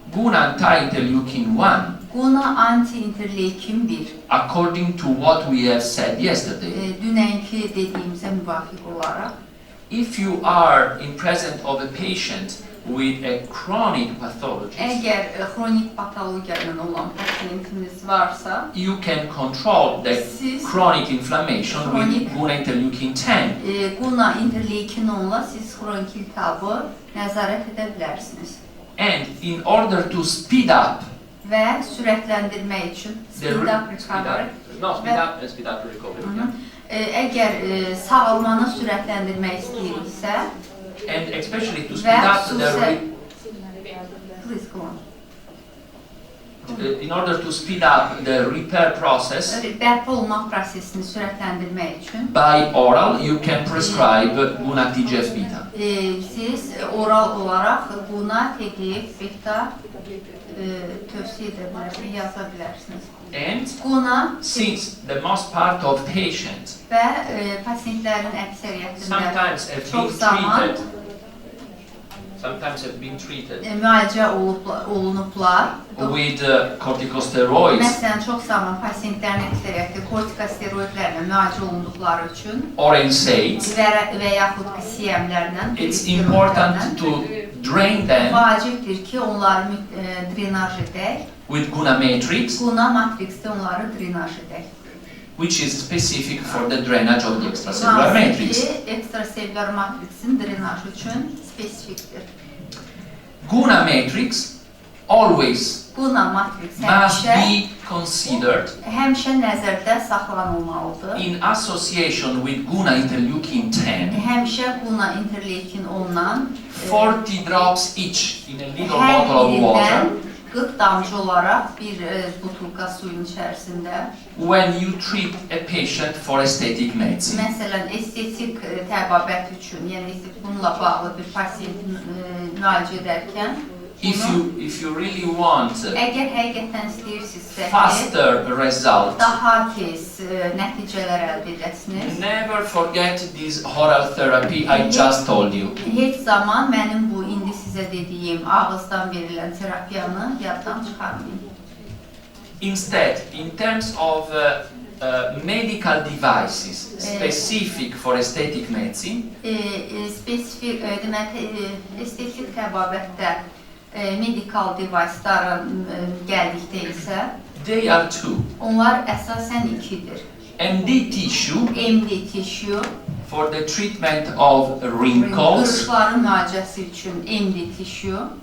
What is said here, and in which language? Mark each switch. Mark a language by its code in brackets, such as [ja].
[en] Guna anti-interleukin 1, Guna anti-interleukin 1, according to what we have said yesterday, [az] dünənki dediyimizə müvafiq olaraq, [en] if you are in presence of a patient with a chronic pathology, [az] əgər xronik patologiya ilə olan pasiyentimiz varsa, [en] you can control the [az] siz [en] chronic inflammation with Guna interleukin 10. [az] Guna interleukin 10-la siz xronik iltihabı nəzarət edə bilərsiniz. [en] And in order to speed up [az] Və sürətləndirmək üçün [en] speed up recovery, speed up recovery. [az] əgər sağalmanı sürətləndirmək istəyiriksə, [en] And especially to [az] və [en] speed up [az] xüsusən [en] the Please go on. in order to speed up the repair process, [az] bərpa olma prosesini sürətləndirmək üçün [en] by oral you can prescribe Guna TGF-beta. [az] siz oral olaraq Guna TGF-beta tövsiyə edə bilərsiniz, yaza bilərsiniz. [en] And Guna since the most part of patients [az] və pasientlərin əksəriyyətində [en] sometimes have been [az] çox zaman [en] treated [az] müalicə olunublar. [en] with corticosteroids [az] Məsələn, çox zaman pasientlərin əksəriyyəti kortikosteroidlərlə müalicə olunduqları üçün [en] or NSAIDs, [az] və yaxud QCM-lərlə, [en] it's important to drain them [az] vacibdir ki, onları drenaj edək. [en] with Guna matrix, [az] Guna matriksdə onları drenaj edək. [en] which is specific for the drainage of the extracellular matrix. [az] Ekstraselülər matriksin drenajı üçün spesifikdir. [en] Guna matrix always [az] Guna matriks [en] must be considered [az] həmişə nəzərdə saxlanılmalıdır. [en] in association with Guna interleukin 10, [az] Həmişə Guna interleukin 10-dan [en] 40 drops each in a little [az] hər [en] bottle of water. [az] birindən 40 damcı olaraq bir butulka suyun içərisində. [en] When you treat a patient for aesthetic medicine. [az] Məsələn, estetik təbabət üçün, yəni bununla bağlı bir pasiyenti müalicə edərkən, [en] If you really want [az] əgər həqiqətən istəyirsinizsə ki, [en] faster result, [az] daha tez nəticələr əldə edəsiniz, [en] never forget this oral therapy I just told you. [az] heç zaman mənim bu indi sizə dediyim ağızdan verilən terapiyanı yaddan çıxarmayın. [en] Instead, in terms of medical devices specific for aesthetic medicine, [az] Spesifik, demək, estetik təbabətdə medikal device'ların gəldikdə isə [en] they are two. [az] onlar əsasən ikidir. [en] MD tissue MD tissue, for the treatment of wrinkles, [az] qırışların müalicəsi üçün MD tissue